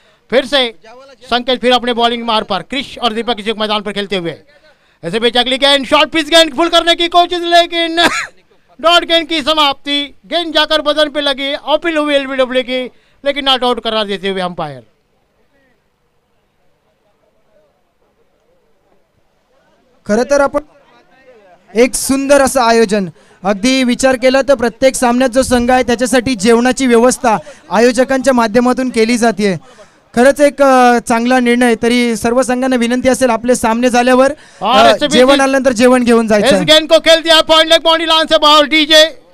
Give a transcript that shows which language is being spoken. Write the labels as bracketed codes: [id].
[hi] फिर से संकेत फिर अपने बॉलिंग मार पर। क्रिश और दीपक इसी मैदान पर खेलते हुए। ऐसे बीच अगली गेंद शॉर्ट पिच गेंद फुल करने की कोशिश, लेकिन डॉट गेंद की समाप्ति। गेंद जाकर बदन पे लगी, अपील हुई एलबीडब्ल्यू की, लेकिन नॉट आउट करा देते हुए अंपायर। [mr] खरं तर आपण एक सुंदर असं आयोजन, अगदी विचार केला तर प्रत्येक सामन्यात जो संघ आहे त्याच्यासाठी जेवणाची व्यवस्था आयोजकांच्या माध्यमातून केली जाते। खरंच एक चांगला निर्णय। तरी सर्व संघांना विनंती असेल आपले सामने झाल्यावर जेवण आल्यानंतर जेवण घेऊन जायचं। [hi] इस गेंद को खेल दिया पॉइंट लेग बाउंड्री लाइन से बाहर डीजे।